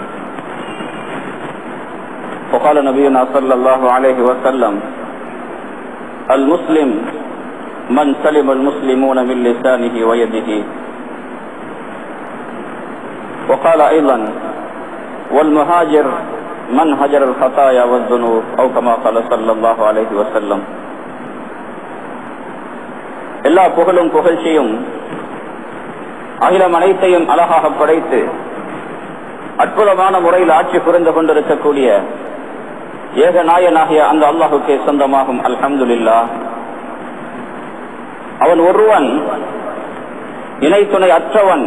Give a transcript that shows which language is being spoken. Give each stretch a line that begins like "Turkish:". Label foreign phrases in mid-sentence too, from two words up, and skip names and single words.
Arabic: وقال نبينا صلى الله عليه وسلم: المسلم من سلم المسلمون من لسانه ويده. وقال أيضا: والمهاجر من هجر الخطايا والذنوب، أو كما قال صلى الله عليه وسلم.
Tamil: எல்லா புகழும் புகழ்ச்சியும் அகிலம் அனைத்தையும் அழகாக படைத்து அற்புதமான முறையில் ஆட்சி புரிந்து கொண்டிருக்கக்கூடிய ஏக நாயனாகிய அந்த அல்லாஹுக்கே சொந்தமாகும். அல்ஹம்துலில்லாஹ். அவன் ஒருவன், இணை துணை அற்றவன்.